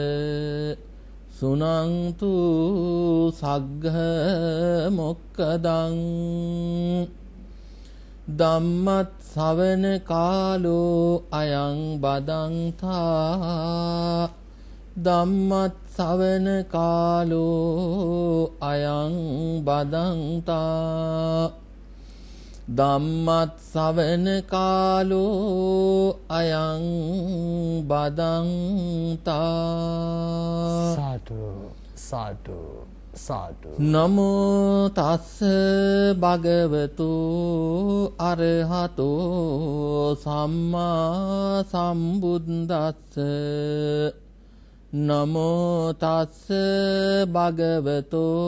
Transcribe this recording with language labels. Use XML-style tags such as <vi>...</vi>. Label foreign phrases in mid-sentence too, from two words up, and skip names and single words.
<pi>සුනන්තු සග්ග මොක්කදං ධම්මත් ශවන කාලෝ අයං බදන්තා ධම්මත් සවන කාලෝ අයං බදන්තා ධම්මත් සවන කාලෝ අයං බදන්තා සාදු සාදු සාදු නමෝ තස්ස භගවතු අරහතෝ සම්මා සම්බුද්දස්ස නමෝ තස්ස භගවතු</pi>